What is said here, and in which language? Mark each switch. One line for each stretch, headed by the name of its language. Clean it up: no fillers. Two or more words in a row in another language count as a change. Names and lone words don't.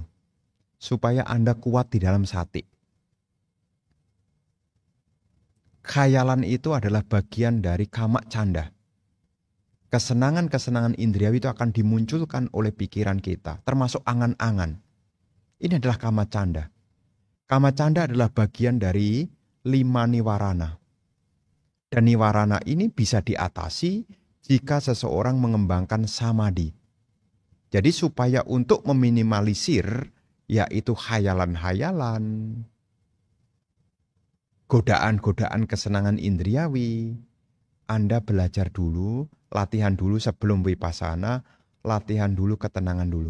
Indonesian: Supaya Anda kuat di dalam sati. Khayalan itu adalah bagian dari
Pali: kama canda.
Indonesian: Kesenangan-kesenangan indriawi itu akan dimunculkan oleh pikiran kita, termasuk angan-angan. Ini adalah
Pali: kama canda. Kama canda
Indonesian: adalah bagian dari 5 niwarana. Dan niwarana ini bisa diatasi jika seseorang mengembangkan samadhi. Jadi supaya untuk meminimalisir yaitu hayalan-hayalan, godaan-godaan kesenangan indriawi, Anda belajar dulu, latihan dulu sebelum vipassana, latihan dulu ketenangan dulu.